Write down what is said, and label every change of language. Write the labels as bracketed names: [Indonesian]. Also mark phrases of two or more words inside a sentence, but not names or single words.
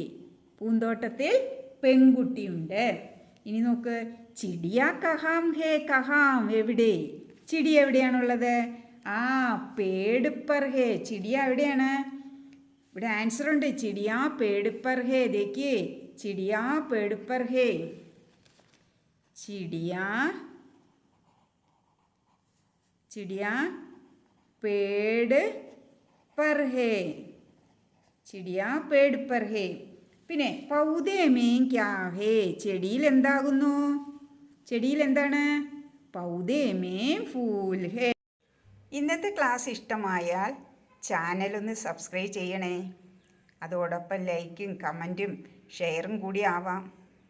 [Malayalam] പൂന്തോട്ടത്തിൽ പെൺകുട്ടിയുണ്ട്. ഇനി നോക്ക്. [Hindi] चिड़िया कहाँ है. कहाँ എവിടെ? [Malayalam] ചിടി എവിടെയാണുള്ളത്? [Hindi] पेड़ पर है. [Malayalam] ചിടിയ എവിടെയാണ്? ഇവിടെ ആൻസർ ഉണ്ട്. [Hindi] चिड़िया पेड़ पर है. देखिए चिड़िया पेड़ पर है. चिड़िया पेड़ पर है. चिड़िया पेड़ पर है. പിന്നെ पौधे में क्या है. [Malayalam] ചെടിയിൽ എന്താകുന്നു? ചെടിയിൽ എന്താണ്? [Hindi] पौधे में फूल है. [Malayalam] ഇന്നത്തെ ക്ലാസ് ഇഷ്ടമായാൽ ചാനലൊന്ന് സബ്സ്ക്രൈബ് ചെയ്യണേ. അതോടൊപ്പം ലൈക്കും കമൻറ്റും ഷെയറും കൂടി ആവാം.